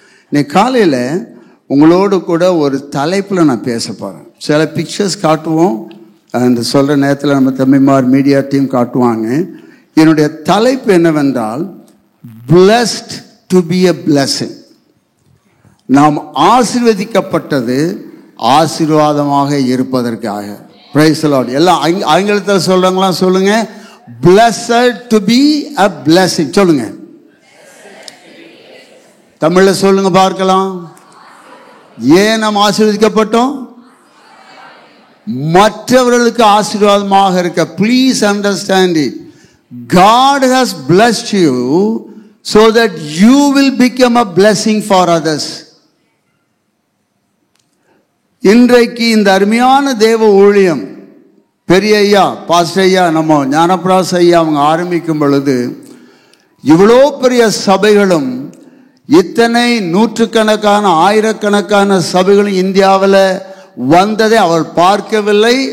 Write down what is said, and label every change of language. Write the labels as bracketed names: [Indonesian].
[Tamil] இன்னைக்கு காலையில் உங்களோடு கூட ஒரு தலைப்பில் நான் பேச போகிறேன். சில பிக்சர்ஸ் காட்டுவோம், அந்த சொல்கிற நேரத்தில் நம்ம தம்பிமார் மீடியா டீம் காட்டுவாங்க. என்னுடைய தலைப்பு என்னவென்றால், [English] blessed to be a blessing. [Tamil] நாம் ஆசீர்வதிக்கப்பட்டது ஆசீர்வாதமாக இருப்பதற்காக. [English] Praise the Lord. [Tamil] எல்லாம் ஆங்கிலத்தில் சொல்கிறாங்களா? சொல்லுங்க. [English] blessed to be a blessing. [Tamil] சொல்லுங்க. தமிழில் சொல்லுங்க பார்க்கலாம். ஏன் நாம் ஆசீர்வதிக்கப்பட்டோம்? மற்றவர்களுக்கு ஆசீர்வாதமாக இருக்க. [English] Please understand it. God has blessed you so that you will become a blessing for others. [Tamil] இன்றைக்கு இந்த அருமையான தேவ ஊழியம் பெரிய ஐயா பாஸ்டர் ஐயா நம்ம ஞானபிராஸ் ஐயா அவங்க ஆரம்பிக்கும் பொழுது இவ்வளோ பெரிய சபைகளும் இத்தனை நூற்றுக்கணக்கான ஆயிரக்கணக்கான சபைகளும் இந்தியாவில் வந்ததை அவள் பார்க்கவில்லை.